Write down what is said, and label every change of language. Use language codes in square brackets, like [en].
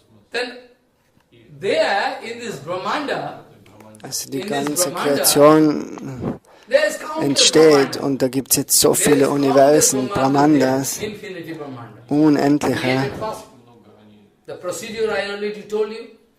[en] Then there in this Brahmanda, [de] also die ganze Kreation entsteht und da gibt es jetzt so viele Universen, Brahmandas, unendliche. [en] The procedure I already told you.